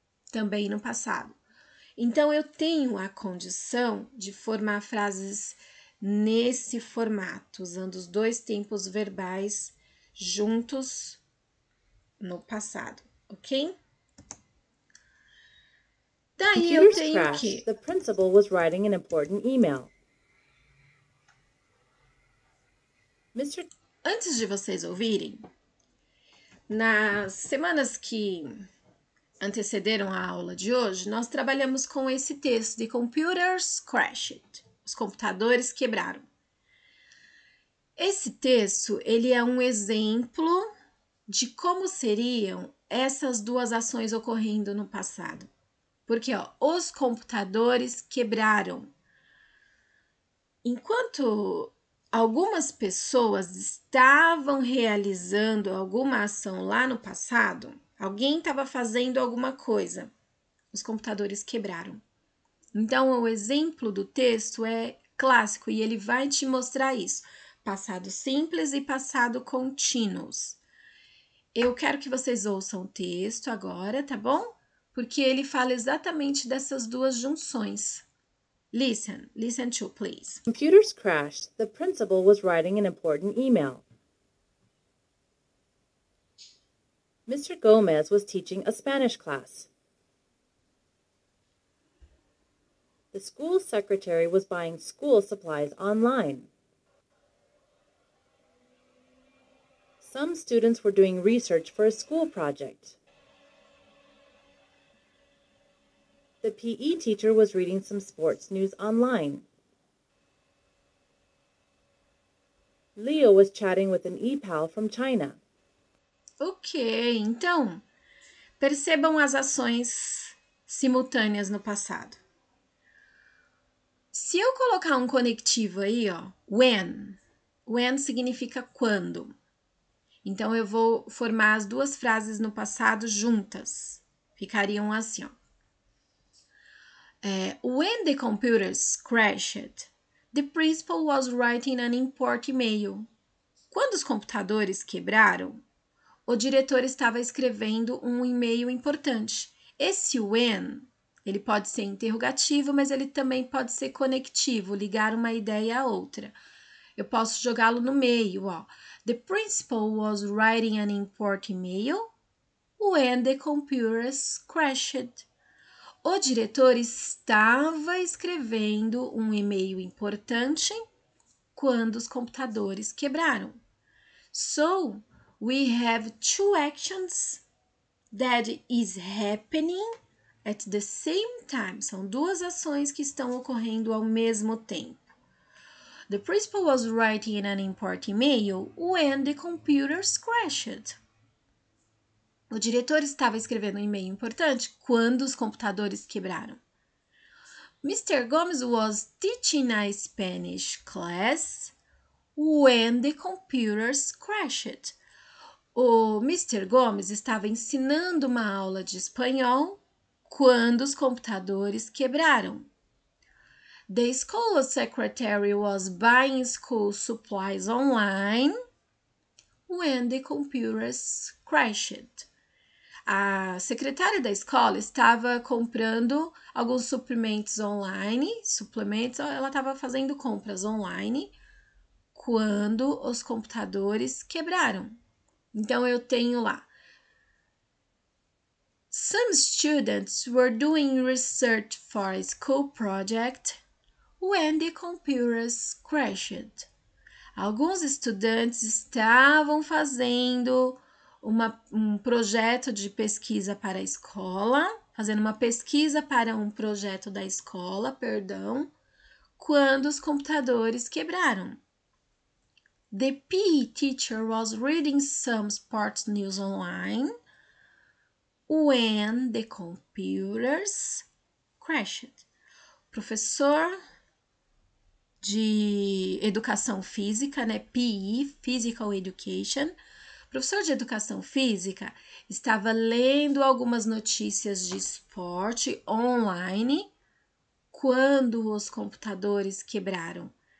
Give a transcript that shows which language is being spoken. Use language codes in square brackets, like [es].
[pt] Também no passado. Então, eu tenho a condição de formar frases nesse formato, usando os dois tempos verbais juntos no passado, ok? Daí eu tenho o quê? [en] The principal was writing an important email. [pt] Antes de vocês ouvirem, nas semanas que antecederam a aula de hoje, nós trabalhamos com esse texto de Computers Crashed. Os computadores quebraram. Esse texto, ele é um exemplo de como seriam essas duas ações ocorrendo no passado. Porque, ó, os computadores quebraram. Enquanto algumas pessoas estavam realizando alguma ação lá no passado, alguém estava fazendo alguma coisa, os computadores quebraram. Então, o exemplo do texto é clássico e ele vai te mostrar isso. Passado simples e passado contínuos. Eu quero que vocês ouçam o texto agora, tá bom? Porque ele fala exatamente dessas duas junções. [en] Listen to, please. Computers crashed. The principal was writing an important email. Mr. Gomez was teaching a Spanish class. The school secretary was buying school supplies online. Some students were doing research for a school project. The PE teacher was reading some sports news online. Leo was chatting with an e-pal from China. [pt] Ok, então, percebam as ações simultâneas no passado. Se eu colocar um conectivo aí, ó, when significa quando. Então, eu vou formar as duas frases no passado juntas. Ficariam assim, ó. [en] When the computers crashed, the principal was writing an important email. [pt] Quando os computadores quebraram, o diretor estava escrevendo um e-mail importante. Esse when, ele pode ser interrogativo, mas ele também pode ser conectivo, ligar uma ideia a outra. Eu posso jogá-lo no meio, ó. [en] The principal was writing an important email when the computers crashed. [pt] O diretor estava escrevendo um e-mail importante quando os computadores quebraram. [en] So, we have two actions that is happening at the same time. [pt] São duas ações que estão ocorrendo ao mesmo tempo. [en] The principal was writing an important email when the computers crashed. [pt] O diretor estava escrevendo um e-mail importante quando os computadores quebraram. [en] Mr. Gomes was teaching a Spanish class when the computers crashed. [pt] O Mr. Gomes estava ensinando uma aula de espanhol quando os computadores quebraram. [en] The school secretary was buying school supplies online when the computers crashed. [pt] A secretária da escola estava comprando alguns suplementos online, ela estava fazendo compras online quando os computadores quebraram. Então, eu tenho lá [en] Some students were doing research for a school project when the computers crashed. [pt] Alguns estudantes estavam fazendo um projeto de pesquisa para a escola, fazendo uma pesquisa para um projeto da escola, perdão, quando os computadores quebraram. [en] The PE teacher was reading some sports news online when the computers crashed. [pt] Professor de educação física, né? PE, Physical Education. Professor de educação física estava lendo algumas notícias de esporte online quando os computadores quebraram.